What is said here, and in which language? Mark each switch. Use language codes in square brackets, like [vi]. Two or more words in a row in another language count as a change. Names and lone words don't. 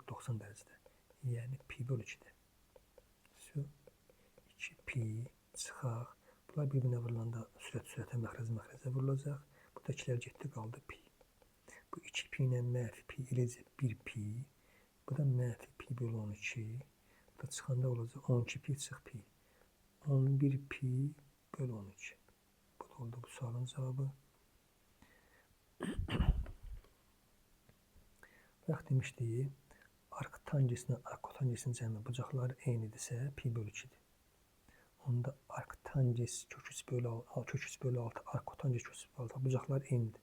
[az] 90 dərəcədə. Yəni pi bölü 2-dir. 2 pi çıxaq. Bunlar bir-birinə vurulanda sürətə, məxrəcə vurulacaq. Bu da 2'lər getdi, qaldı pi. Bu 2 pi ilə mənfi pi eləcə 1 pi. Bu da mənfi pi bölü 12. Bu da çıxanda olacaq 12 pi çıx pi. 11 pi bölü 12. Bu da oldu bu sualın cavabı. Bax demişdik, arc-tangeslə arc-kotangesin cəmi bucaqları eynidirsə pi bölü 2-dir. Onda arc-tangens kök 3 bölü 6, arc-kotanges kök 3 bölü 6 bucaqlar eynidir.